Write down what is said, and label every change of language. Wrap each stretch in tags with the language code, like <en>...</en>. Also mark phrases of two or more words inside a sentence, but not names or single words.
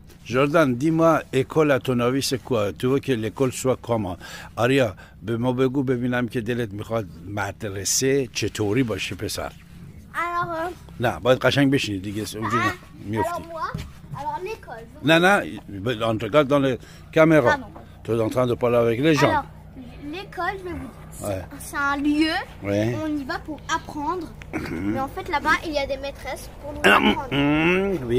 <fr>Jordan, dis-moi, école à ton avis c'est quoi? Tu veux que l'école soit comment?</fr> <fa>آریا به ما بگو ببینم که دلت میخواد مدرسه چطوری باشه پسر.</fa> <fr>Alors,</fr> <fa>نه باید قشنگ بشینی دیگه اونجوری میفتی.</fa> <fr>alors moi, alors l'école.</fr> <fa>نه نه</fa> <fr>on te regarde dans les caméras. Tu es en train de parler avec les gens. Alors, l'école, je vais vous dire, Ouais. c'est un lieu Ouais. où on y va pour apprendre. Mais en fait, là-bas, il y a des maîtresses pour nous apprendre. Oui.</fr>